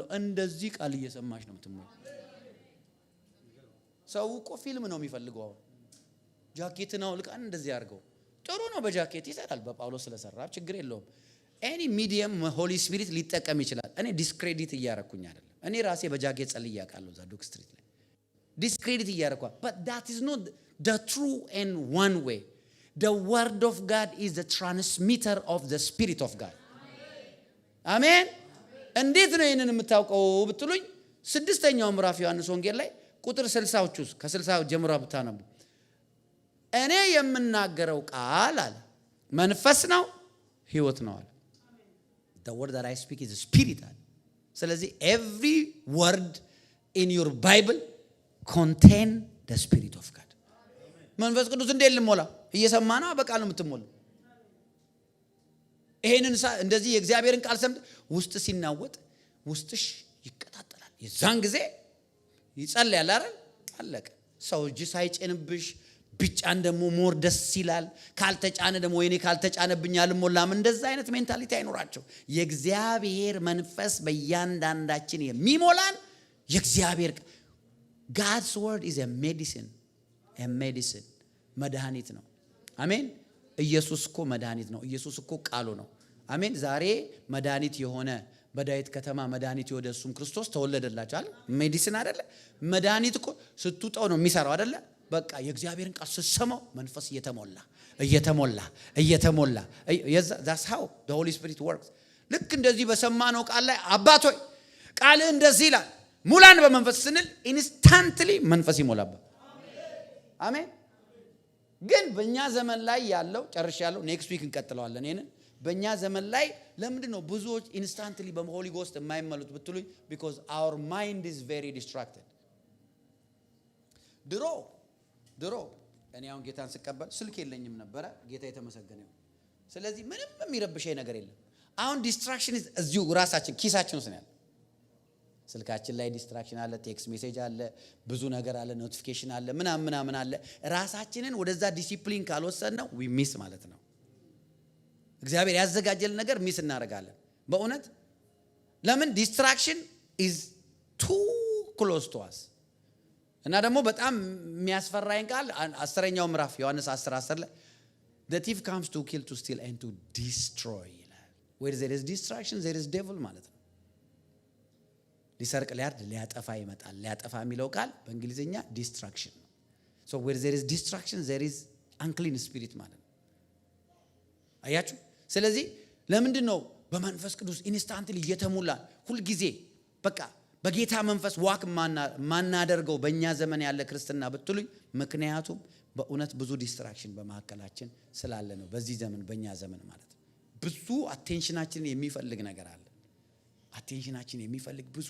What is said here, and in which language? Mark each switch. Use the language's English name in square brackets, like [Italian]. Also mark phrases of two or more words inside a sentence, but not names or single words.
[Amharic] እንደዚህ ቃል እየሰማሽ ነው የምትሞላው። ሰው እኮ ፊልም ነው የሚፈልገው። አሁን ጃኬትን አውልቃን እንደዚህ አድርገው ጥሩ ነው። በጃኬት ይሰራል። በጳውሎስ ስለሰራ ችግር የለውም። [English] any medium Holy Spirit [Amharic] ሊጠቀም ይችላል። እኔ ዲስክሬዲት እያረኩኝ አይደለም። እኔ ራሴ በጃኬት ጸልዬ አውቃለሁ እዛ ዱክ ስትሪት ላይ ዲስክሬዲት እያረኳ [English] but that is not the true and one way. The word of God is the transmitter of the spirit of God. [Amharic] አሜን። እንዴት ነው ይሄንን የምታውቀው ብትሉኝ 6ኛው ምዕራፍ ዮሐንስ ወንጌል ላይ ቁጥር 60ዎቹ ከ60 ጀምሮ ብታነቡ እኔ የምናገረው ቃል አለ መንፈስ ነው ሕይወት ነው አለ። [English] The word that I speak is a spirit [Amharic] አለ። ስለዚህ [English] every word in your Bible contain the spirit of God. [Amharic] መንፈስ ቅዱስ እንዴት ልሞላ? እየሰማና በቃል ነው የምትሞላ። ይሄንን እንደዚህ የእግዚአብሔርን ቃል ሰምተ ውስጥ ሲናወጥ ውስጥሽ ይቀጣጠላል። የዛን ጊዜ ይጸልያል አይደል? አለቀ። ሰው እጅ ሳይጭንብሽ ቢጫን ደግሞ ሞር ደስ ይላል። ካልተጫነ ደግሞ ወይኔ ካልተጫነብኝ አልሞላም። እንደዛ አይነት ሜንታሊቲ አይኖራቸው። የእግዚአብሔር መንፈስ በእያንዳንዳችን የሚሞላን የእግዚአብሔር [English] God's word is a medicine. [Amharic] መድኃኒት ነው። አሜን። ኢየሱስ እኮ መድኃኒት ነው። ኢየሱስ እኮ ቃሉ ነው። አሜን። ዛሬ መድኃኒት የሆነ በዳዊት ከተማ መድኃኒት የወደ እሱም ክርስቶስ ተወለደላችሁ አይደል? ሜዲሲን አይደለ? መድኃኒት እኮ ስትውጠው ነው የሚሰራው አይደለ? በቃ የእግዚአብሔርን ቃል ስትሰማው መንፈስ እየተሞላ [English] that's how the Holy Spirit works. [Amharic] ልክ እንደዚህ በሰማነው ቃል ላይ አባት ሆይ ቃል እንደዚህ ይላል ሙላን በመንፈስ ስንል ኢንስታንትሊ መንፈስ ይሞላበት። አሜን። ግን በእኛ ዘመን ላይ ያለው ጨርሻለሁ። [English] next week [Amharic] እንቀጥለዋለን። ይሄን በእኛ ዘመን ላይ ለምንድን ነው ብዙዎች ኢንስታንትሊ በሆሊ ጎስት የማይመሉት ብትሉኝ [English] because our mind is very distracted. [Amharic] ድሮ እኔ አሁን ጌታን ስቀበል ስልክ የለኝም ነበረ። ጌታ የተመሰገነ ይሁን። ስለዚህ ምንም የሚረብሸኝ ነገር የለም። አሁን ዲስትራክሽን እዚሁ ራሳችን ኪሳችን ውስጥ ነው ያለው። ስልካችን ላይ ዲስትራክሽን አለ፣ [English] text message [Amharic] አለ፣ ብዙ ነገር አለ፣ ኖቲፊኬሽን አለ፣ ምናምን አለ። ራሳችንን ወደዛ ዲሲፕሊን ካልወሰድነው [English] we miss [Amharic] ማለት ነው። እግዚአብሔር ያዘጋጀልን ነገር ሚስ እናደርጋለን በእውነት። ለምን [English] distraction is too close to us። [Amharic] እና ደግሞ በጣም የሚያስፈራኝ ቃል 10ኛው ምዕራፍ ዮሐንስ 10:10 ላይ [English] the thief comes to kill to steal and to destroy [Amharic] ይላል። [English] where there is distraction there is devil [Amharic] ማለት ነው። ሊሰርቅ ሊያርድ ሊያጠፋ ይመጣል። ሊያጠፋ የሚለው ቃል በእንግሊዝኛ ዲስትራክሽን ነው። [English] so where there is distraction there is unclean spirit [Amharic] ማለት ነው። አያችሁ። ስለዚህ ለምንድን ነው በመንፈስ ቅዱስ ኢንስታንትሊ እየተሞላ ሁሉ ጊዜ በቃ በጌታ መንፈስ ዋክ ማናደርገው በእኛ ዘመን ያለ ክርስትና ብትሉኝ? ምክንያቱም በእውነት ብዙ ዲስትራክሽን በመካከላችን ስላለ ነው። በዚህ ዘመን በእኛ ዘመን ማለት ነው ብዙ አቴንሽናችንን የሚፈልግ ነገር አለ። አቴንሽናችን የሚፈልግ ብዙ